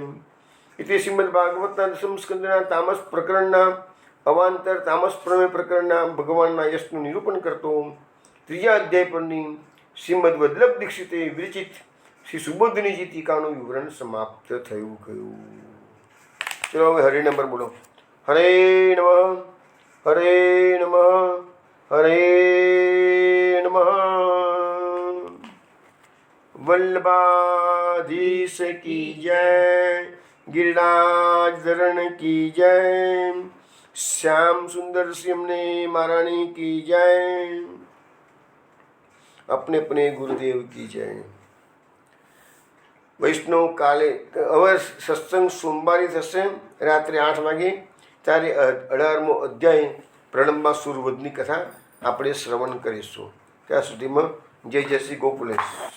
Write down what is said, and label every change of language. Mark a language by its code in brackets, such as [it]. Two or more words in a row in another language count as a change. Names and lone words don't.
[gu] એટલે શ્રીમદ ભાગવતના દસમ સ્કંદના તામસ પ્રકરણના અવાંતર તામસ પ્રમેય પ્રકરણના ભગવાનના યશનું નિરૂપણ કરતો 3જા અધ્યાય પરની શ્રીમદ વલ્લભ દીક્ષિતે વિરચિત શ્રી સુબોધનીજી ટીકાનું વિવરણ સમાપ્ત થયું ગયું. ચલો હવે હરે નંબર બોલો. [sa] हरे नमः, हरे नमः, हरे नमः. [hi] वल्लभाधीश की जय, गिरिराज धरण की जय, श्याम सुंदर सिमने महारानी की जय, अपने अपने गुरुदेव की जय. [gu] વૈષ્ણવ કાલે હવે સત્સંગ સોમવારે થશે રાત્રે 8 વાગે. ત્યારે 18મો અધ્યાય પ્રણબમાં સુરવદની કથા આપણે શ્રવણ કરીશું. ત્યાં સુધીમાં જય જય શ્રી ગોકુલેશ.